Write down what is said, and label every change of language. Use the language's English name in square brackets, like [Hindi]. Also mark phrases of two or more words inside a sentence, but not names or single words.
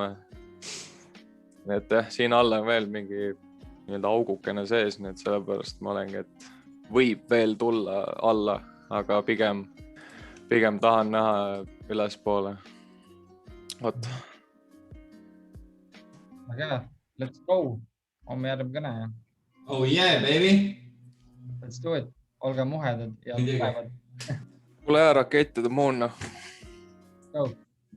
[Estonian] Et siin alla on veel mingi nii-öelda augukene sees, nii et sellepärast ma olengi, et võib veel tulla alla, aga pigem tahan näha ülespoole. Vot. väga hea, [English] let's go. [Estonian] Homme järgmine kõne ja [English] Oh yeah, baby. let's do it. [Estonian] Olge muhedad ja Muidugi. tugevad. Kuule rakett [English] to the moon. Go.